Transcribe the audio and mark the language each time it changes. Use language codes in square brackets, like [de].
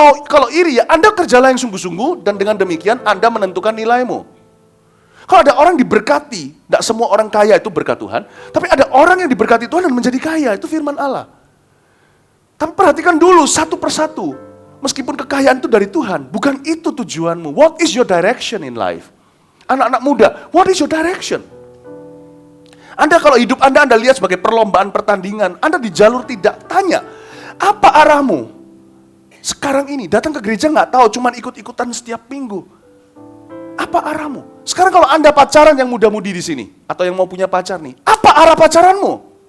[id] Kalau iri ya, Anda kerjalah yang sungguh-sungguh, dan dengan demikian Anda menentukan nilaimu. Kalau ada orang diberkati, tidak semua orang kaya itu berkat Tuhan, tapi ada orang yang diberkati Tuhan dan menjadi kaya, itu firman Allah. Tapi perhatikan dulu, satu persatu. Meskipun kekayaan itu dari Tuhan, bukan itu tujuanmu. [en] What is your direction in life? [id] Anak-anak muda, [en] what is your direction? [id] Anda kalau hidup Anda lihat sebagai perlombaan pertandingan, Anda di jalur tidak tanya, apa arahmu? Sekarang ini, datang ke gereja nggak tahu, cuman ikut-ikutan setiap minggu. Apa arahmu? Sekarang kalau Anda pacaran yang muda-mudi di sini, atau yang mau punya pacar nih, apa arah pacaranmu?